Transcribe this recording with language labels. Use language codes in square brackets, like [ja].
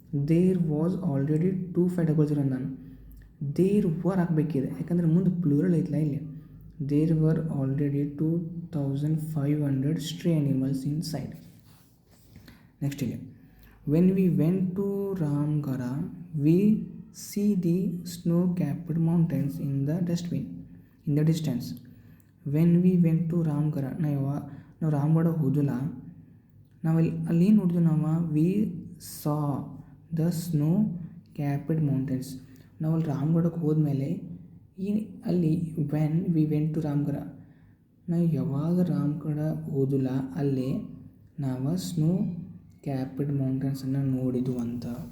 [en] there was already [kn] 2500 ನಾನು there were ಹಾಕಬೇಕಿದೆ, ಯಾಕಂದರೆ ಮುಂದೆ ಪ್ಲೂರಲ್ ಐತಲ್ಲ ಇಲ್ಲಿ. [en] There were already 2500 stray animals inside. Next ಇಲ್ಲಿ, when we went to Ramgarh, we see the snow-capped mountains in the distance. When we went to Ramgarh, [kn] ನಾವು ರಾಮಗಢ ಹೋದಿಲ್ಲ. ನಾವು ಅಲ್ಲಿ ಏನು ನೋಡಿದ್ವಿ, [en] We saw the snow capped mountains. [kn] ನಾವು ಅಲ್ಲಿ ರಾಮಗಢಕ್ಕೆ ಹೋದ್ಮೇಲೆ ಅಲ್ಲಿ [en] when we went to Ramgarh, [kn] ನಾವು ಯಾವಾಗ ರಾಮಗಢ ಹೋದಿಲ್ಲ ಅಲ್ಲೇ ನಾವು ಸ್ನೋ ಕ್ಯಾಪಿಡ್ ಮೌಂಟೇನ್ಸನ್ನು ನೋಡಿದ್ವು ಅಂತ.